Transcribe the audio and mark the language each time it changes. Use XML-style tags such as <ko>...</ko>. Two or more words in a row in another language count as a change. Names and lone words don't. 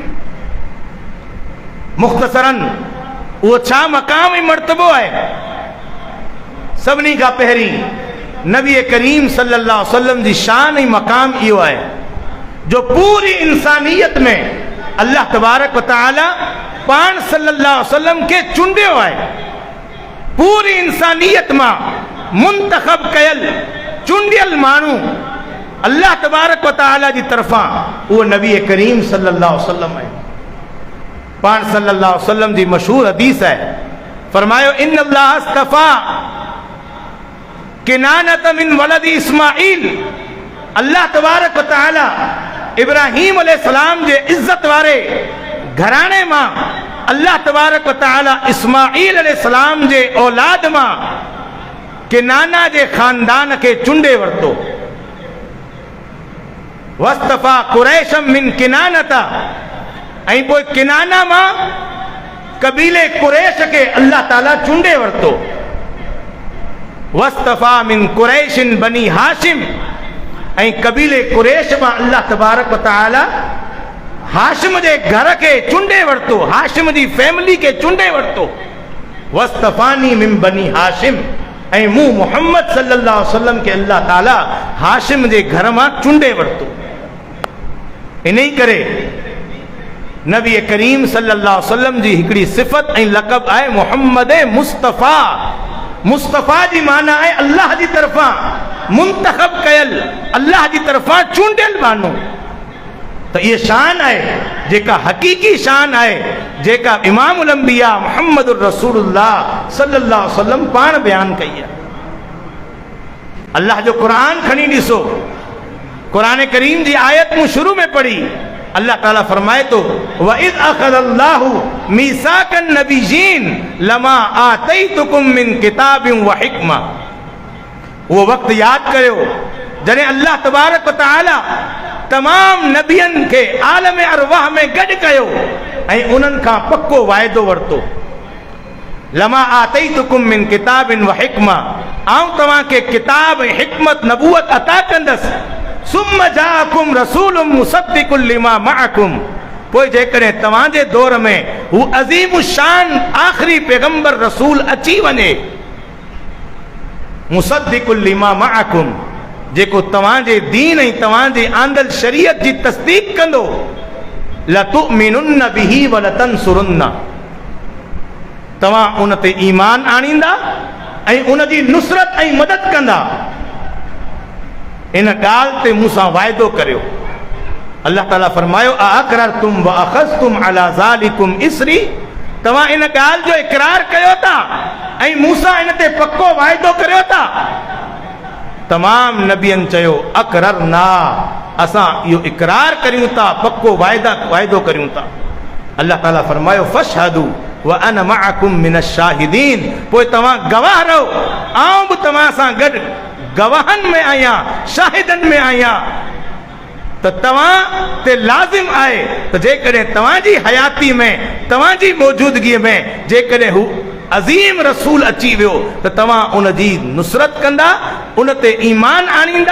<sd>मुख्तसरन वो छा मकाम ही मर्तबो है। सभिनी का पहिरीं नबी करीम</sd> <ar>صلى الله عليه وسلم</ar> <sd>जी शान ही मकाम इहो है जो पूरी इंसानियत में अल्लाह</sd> <ar>تبارك وتعالى</ar> <sd>पान</sd> <ar>صلى الله عليه وسلم</ar> <sd>के चूंडियो है। पूरी इंसानियत मां मुंतखब कयल चूंडियल मानू अल्लाह</sd> <ar>تبارك وتعالى</ar> <sd>जी तरफां वो नबी करीम</sd> <ar>صلى الله عليه وسلم</ar> <sd>है। पान</sd> <ar>صلى الله عليه وسلم</ar> <sd>जी मशहूर हदीस है, फरमायो</sd> <ar>إن الله اصطفى كنانة من ولد إسماعيل.</ar> <sd>अल्लाह</sd> <ar>تبارك وتعالى</ar> <sd>इब्राहिम अलैहिस्सलाम जे इज्जत वारे घराने मां अल्लाह</sd> <ar>تبارك وتعالى</ar> <sd>इस्माइल अलैहिस्सलाम जे औलाद मां किनाना जे खानदान के चुंडे वरतो।</sd> <ar>واصطفى قريشا من كنانة,</ar> <sd>ऐं पोइ किनाना मां कबीले कुरैश के अल्लाह ताला चुंडे वरतो।</sd> <ar>واصطفى من قريش بني هاشم,</ar> <sd>ऐं कबीले कुरैश मां अल्लाह</sd> <ar>تبارك وتعالى</ar> <sd>हाशिम जे घर के चुंडे वरतो, हाशिम जी फैमिली के चुंडे वरतो।</sd> <ar>واصطفاني من بني هاشم,</ar> <sd>ऐं मूं मोहम्मद</sd> <ar>صلى الله عليه وسلم</ar> <sd>के अल्लाह ताला हाशिम जे घर मां चुंडे वरतो। इन्ही करे नबी करीम</sd> <ar>صلى الله عليه وسلم</ar> <sd>जी हिकड़ी सिफ़त ऐं लक़ब आहे मुहम्मद मुस्तफ़ा। मुस्तफ़ा जी माना है अल्लाह जी तरफ़ां मुंतखब कयल, अल्लाह जी तरफ़ां चूंडियल मानू। तो ये शान है जेका हकीकी शान है, जेका</sd> <ar>إمام الأنبياء محمد رسول الله صلى الله عليه وسلم</ar> <sd>पाण बयान कई है। अल्लाह जो कुरान खणी ॾिसो, कुरान करीम जी आयत मूं शुरू में पढ़ी, अल्लाह ताला फरमाए तो</sd> <ar>وإذ أخذ الله ميثاق النبيين لما آتيتكم من كتاب وحكمة.</ar> <sd>वो वक्त याद कयो जॾहिं अल्लाह</sd> <ar>تبارك وتعالى</ar> <sd>तमाम नबियन के आलम अरवाह में गड कयो ऐं उन्हनि खां पक्को वायदो वरतो।</sd> <ar>لما آتيتكم من كتاب وحكمة,</ar> <sd>आऊं तव्हां के किताब हिकमत नबूवत अता कंदसि।</sd> <ar>ثم جاءكم رسول مصدق لما معكم,</ar> <sd>पोइ जेकॾहिं तव्हांजे दौर में हू अज़ीम शान आख़िरी पैगंबर रसूल अची वञे,</sd> <ar>مصدق لما معكم,</ar> <sd>जेको तव्हांजे दीन ऐं तव्हांजे आंदल शरीयत जी तस्दीक कंदो,</sd> <ar>لتؤمنن به ولتنصرنه,</ar> <sd>तव्हां उन ते ईमान आणींदा ऐं उन जी नुसरत ऐं मदद कंदा। इन ॻाल्हि ते मूंसां वाइदो करियो। अल्लाह ताला फरमायो</sd> <ar>أأقررتم وأخذتم على ذلكم إصري,</ar> <sd>तव्हां इन ॻाल्हि जो इक़रार कयो था ऐं मूंसां इन ते पक्को वाइदो करियो था। तमाम नबियन चयो अक़ररना, असां इहो इक़रार करियूं था, पक्को वाइदो करियूं था। अल्लाह ताला फरमायो</sd> <ar>فاشهدوا وأنا معكم من الشاهدين,</ar> <sd>पोइ तव्हां गवाह रहो, आऊं बि तव्हां सां गॾु गवाहन में आया, शाहिदन में आया। तो तव्हां ते लाज़िम आहे त जेकॾहिं तव्हांजी हयाती में, तव्हांजी मौजूदगी में जेकॾहिं हू अज़ीम रसूल अची वियो त तव्हां उन जी नुसरत कंदा, उन ते ईमान आणींदा।</sd>